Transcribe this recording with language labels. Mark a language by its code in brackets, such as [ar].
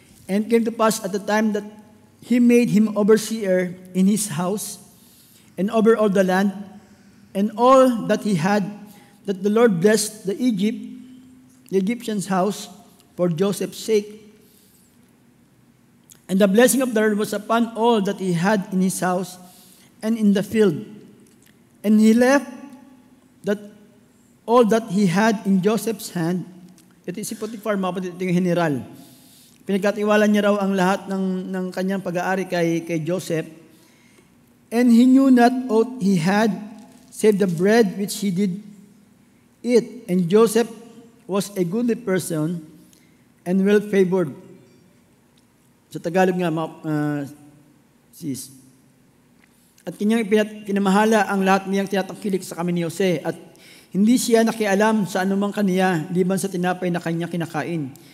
[en] And came to pass at the time that he made him overseer in his house and over all the land and all that he had, that the Lord blessed the Egyptian's house for Joseph's sake. And the blessing of the Lord was upon all that he had in his house and in the field. And he left all that he had in Joseph's hand. [tl] Ito si Potiphar, mga kapatid, ito yung general. Pinagkatiwala niya raw ang lahat ng kanyang pag-aari kay Joseph. [en] And he knew not aught he had, save the bread which he did eat. And Joseph was a goodly person and well-favored. [tl] Sa Tagalog nga, sis. At kanyang pinamahala ang lahat niyang tinatangkilik sa kami ni Jose. At hindi siya nakialam sa anumang kaniya, liban sa tinapay na kanya kinakain.